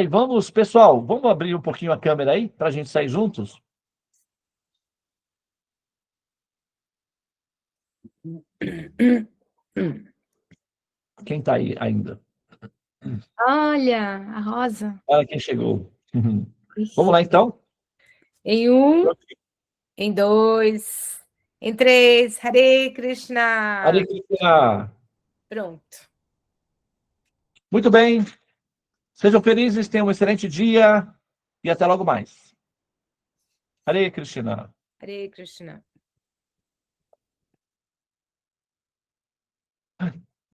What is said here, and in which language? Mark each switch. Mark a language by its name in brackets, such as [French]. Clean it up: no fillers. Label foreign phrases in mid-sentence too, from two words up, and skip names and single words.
[Portuguese] Vamos, pessoal, vamos abrir um pouquinho a câmera aí para a gente sair juntos? Quem está aí ainda? Olha, a rosa. Olha quem chegou. Ixi. Vamos lá, então? Em 1, em 2, em 3. [Sanskrit] Hare Krishna. Hare Krishna. [Portuguese] Pronto. Muito bem. Sejam felizes, tenham um excelente dia e até logo mais. [Sanskrit] Hare Krishna. Hare Krishna.